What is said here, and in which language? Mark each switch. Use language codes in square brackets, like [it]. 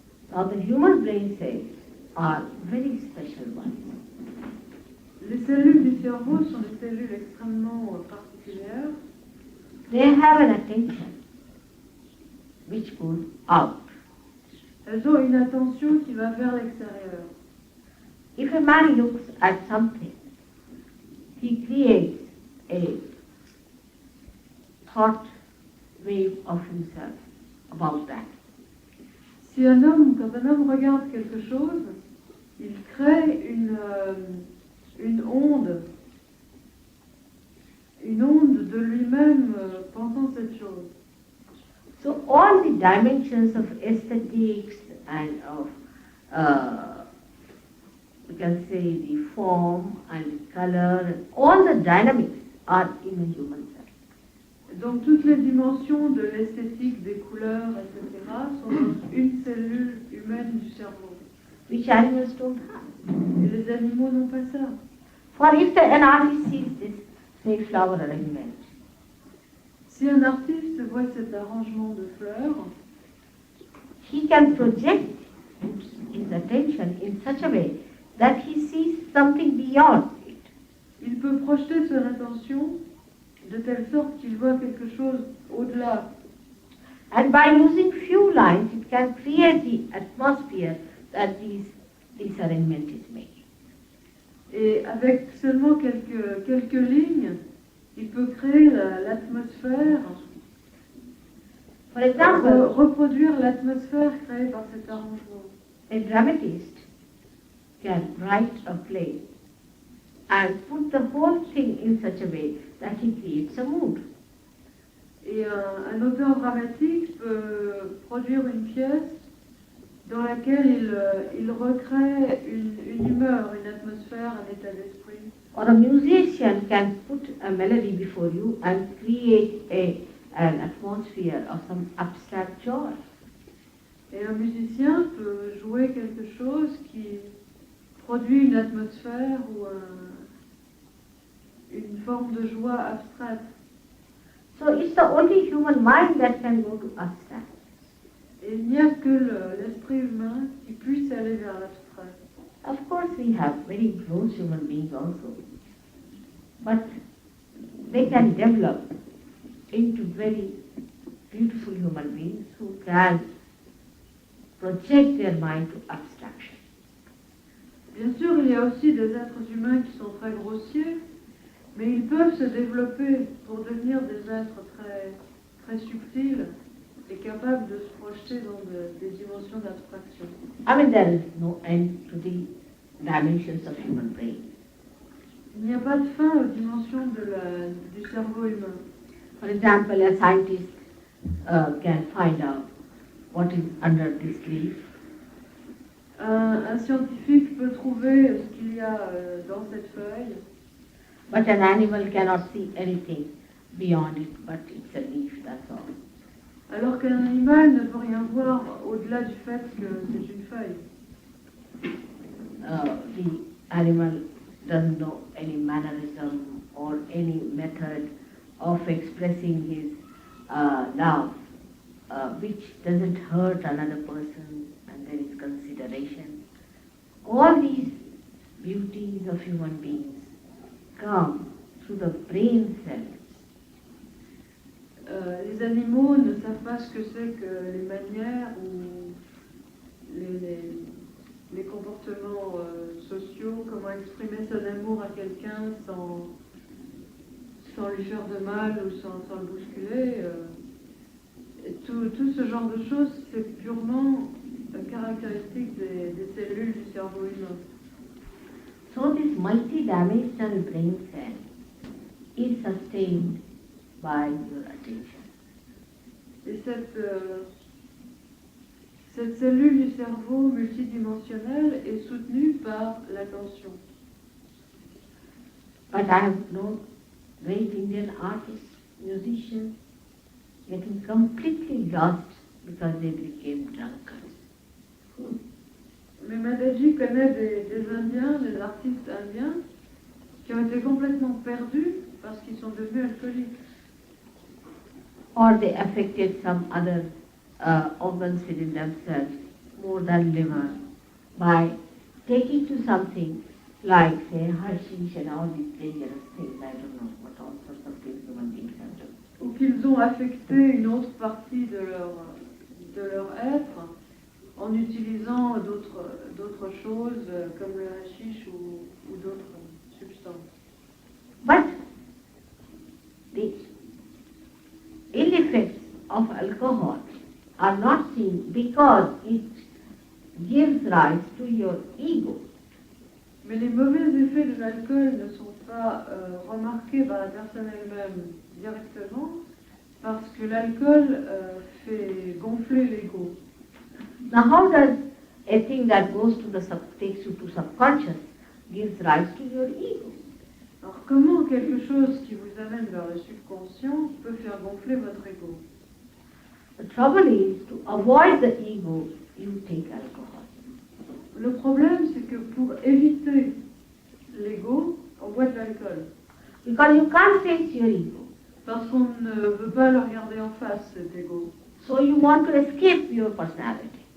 [en] Now the human brain cells are very special ones. [fr] Les cellules du cerveau sont des cellules extrêmement particulières. [en] They have an attention which goes out. [fr] Elles ont une attention qui va vers l'extérieur. [en] If a man looks at something, he creates a thought wave of himself about that. [fr] Quand un homme regarde quelque chose, il crée une onde de lui-même pensant cette chose. [en] So all the dimensions of aesthetics and of, we can say, the form and the color, and all the dynamics are in a human cell. [fr] Donc toutes les dimensions de l'esthétique, des couleurs, etc. sont dans une cellule humaine du cerveau. [en] Which animals don't have. [fr] Et les animaux n'ont pas ça. [en] For if an artist sees this, say, flower arrangement, [fr] Si un artiste voit cet arrangement de fleurs, [en] he can project his attention in such a way that he sees something beyond it. [fr] il peut projeter son attention de telle sorte qu'il voit quelque chose au-delà. [en] And by using few lines, it can create the atmosphere that this arrangement is making. [fr] Et avec seulement quelques lignes, il peut créer l'atmosphère, [en] For example, [fr] reproduire l'atmosphère créée par cet arrangement. [en] a dramatist can write a play and put the whole thing in such a way that he creates a mood. [fr] Et un auteur dramatique peut produire une pièce dans laquelle il recrée une humeur, une atmosphère, un état d'esprit. [en] Or a musician can put a melody before you and create an atmosphere of some abstract joy. [fr] Et un musicien peut jouer quelque chose qui produit une atmosphère ou une forme de joie abstraite. [en] So it's the only human mind that can go to abstract. [fr] Et il n'y a que l'esprit humain qui puisse aller vers l'abstrait. [en] Of course we have very gross human beings also, but they can develop into very beautiful human beings who can project their mind to abstraction. [fr] Bien sûr, il y a aussi des êtres humains qui sont très grossiers, mais ils peuvent se développer pour devenir des êtres très, très subtils et capables de se projeter dans des dimensions d'abstraction. [en] I mean, there is no end to the dimensions of human brain. [fr] Il n'y a pas de fin aux dimensions du cerveau humain. [en] For example, a scientist can find out what is under this leaf. [fr] Un scientifique peut trouver ce qu'il y a dans cette feuille, [en] But an animal cannot see anything beyond it, but it's a leaf, that's all. [fr] alors qu'un animal ne peut rien voir au-delà du fait que c'est une feuille. [en] The animal doesn't know any mannerism or any method of expressing his love, which doesn't hurt another person, and there is consideration. All these beauties of human beings come through the brain cells. [fr] Les animaux ne savent pas ce que c'est que les manières ou les comportements sociaux, comment exprimer son amour à quelqu'un sans lui faire de mal ou sans le bousculer. Tout ce genre de choses, c'est purement caractéristique des cellules du cerveau humain. [en] So this multi-dimensional brain cell is sustained by your attention. [fr] Et cette cellule du cerveau multidimensionnelle est soutenue par l'attention. [en] But I have known great Indian artists, musicians, getting completely lost because they became drunkards. [fr] Mais Madaji connaît des Indiens, des artistes indiens, qui ont été complètement perdus parce qu'ils sont devenus alcooliques. [en] Or they affected some other organs within themselves more than liver by taking to something like, say, hashish and all these dangerous things. I don't know what all sorts of things human beings have done. [fr] Ou qu'ils ont affecté une autre partie de leur être en utilisant d'autres choses comme le hashish ou d'autres substances. [en] But the ill effects of alcohol are not seen because it gives rise to your ego. [fr] Mais les mauvais effets de l'alcool ne sont pas remarqués par la personne elle-même directement parce que l'alcool fait gonfler l'ego. [en] Now how does a thing that goes to takes you to subconscious gives rise to your ego? [fr] Alors comment quelque chose qui vous amène vers le subconscient peut faire gonfler votre ego? [en] The trouble is, to avoid the ego, you take alcohol. [fr] Le problème, c'est que pour éviter l'ego, on boit de l'alcool. [en] Because you can't face your ego. [fr] Parce qu'on ne veut pas le regarder en face, cet ego. [en] So you want to escape your personality.